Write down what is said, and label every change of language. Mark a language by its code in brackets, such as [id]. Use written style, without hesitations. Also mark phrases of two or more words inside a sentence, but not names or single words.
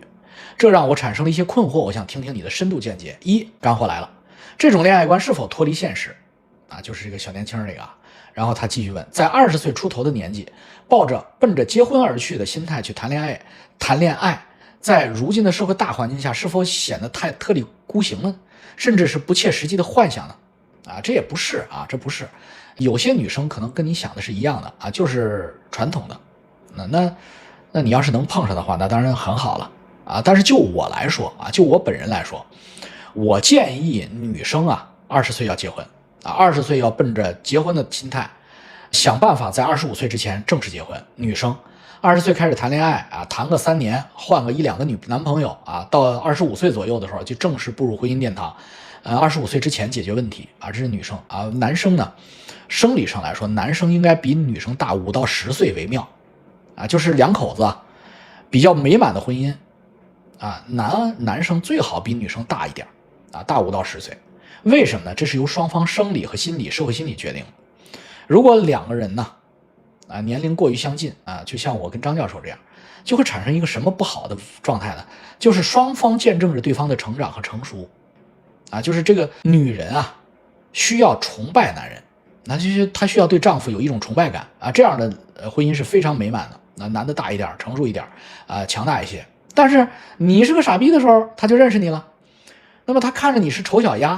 [zh] 這讓我產生了一些困惑，我想聽聽你的深度見解。一，乾貨來了，這種戀愛觀是否脫離現實啊？就是這個小年輕這個啊。然後他繼續問，在20歲出頭的年紀，抱着奔着結婚而去的心態去談戀愛，在如今的社會大環境下，是否顯得太特立孤行了，甚至是不切實際的幻想呢？啊，這也不是啊，这不是。有些女生可能跟你想的是一樣的啊，就是傳統的。那你要是能碰上的話，那当然很好了啊。但是就我来說啊，就我本人来说，我建議女生啊，20岁要結婚啊，20岁要奔着結婚的心態，想辦法在25岁之前正式結婚。女生20歲開始談戀愛啊，談個3年，換個1、2個男朋友啊，到25歲左右的時候就正式步入婚姻殿堂。25歲之前解決問題啊，這是女生啊。男生呢，生理上來說，男生應該比女生大5到10歲為妙啊，就是兩口子比較美滿的婚姻啊，男生最好比女生大一點啊，大5到10歲。為什麼呢？這是由雙方生理和心理、社會心理決定。如果2個人呢，年齡過於相近啊，就像我跟張教授這樣，就會產生一個什麼不好的狀態呢？就是雙方見證着對方的成長和成熟啊，就是這個女人啊，需要崇拜男人，那就是她需要對丈夫有一種崇拜感啊，這樣的婚姻是非常美滿的。男的大一點，成熟一點啊，強大一些。但是你是個傻逼的時候，他就認識你了，那麼他看着你是丑小鴨。